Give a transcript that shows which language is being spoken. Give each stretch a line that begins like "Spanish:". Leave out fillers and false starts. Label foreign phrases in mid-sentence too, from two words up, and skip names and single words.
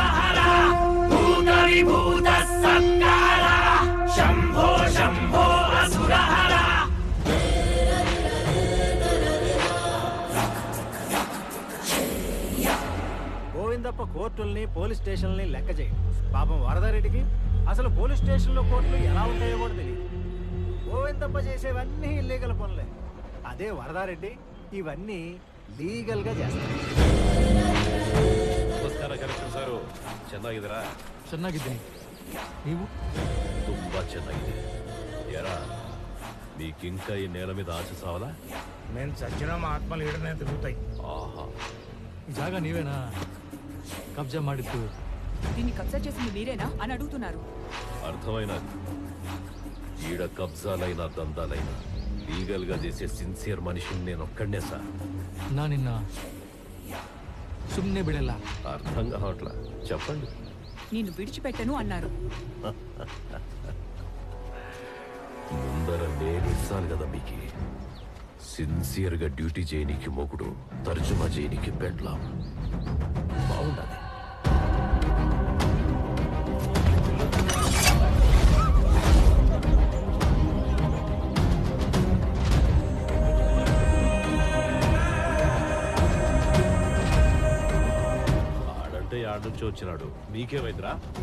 Telugu: గోవిందప్ప కోర్టుల్ని పోలీస్ స్టేషన్లని లెక్క చేయడు. పాపం వరదారెడ్డికి అసలు పోలీస్ స్టేషన్లో కోర్టులు ఎలా ఉంటాయో కూడా తెలియదు. గోవిందప్ప చేసేవన్నీ ఇల్లీగల్ పనులే. అదే వరదారెడ్డి ఇవన్నీ లీగల్ గా చేస్తారు.
Kannada: ನಮಸ್ಕಾರ ಕಲೆಕ್ಟರ್ ಸಾರು, ಚೆನ್ನಾಗಿದ್ದೀರಾ? ಚೆನ್ನಾಗಿದ್ದೀನಿ. ನೀವು? ತುಂಬಾ ಚೆನ್ನಾಗಿದೆ. ಯಾರಾ
Telugu: మీకింకా ఈ నేల మీద ఆశ సావలా? మేము చచ్చినా మా ఆత్మలు ఏడనే తిరుగుతాయి. ఆహా, ఈ జాగా నీవేనా కబ్జా ಮಾಡಿದ್ದು? దీన్ని కబ్జా చేసింది మీరేనా అని అడుగుతున్నారు. అర్థమైనా ఈడ కబ్జాలైన దందాలైనా లీగల్ గా చేసే సిన్సియర్ మనిషిని నేను ఒక్కడనే సార్.
Kannada: ನಾ ನಿನ್ನ ಸುಮ್ಮನೆ ಬಿಡಲ್ಲ.
Telugu: అర్థం కావట్లా, చెప్పండి. నిన్ను విడిచిపెట్టను అన్నారు. ముందర నేను ఇస్తాను కదా మీకు. సిన్సియర్ గా డ్యూటీ చేయనీకి మొగుడు, తర్జుమా చేయనీకి పెండ్లాం. బాగుండాలి. ఆడంటే ఆడ నుంచి వచ్చినాడు, మీకేమైందిరా?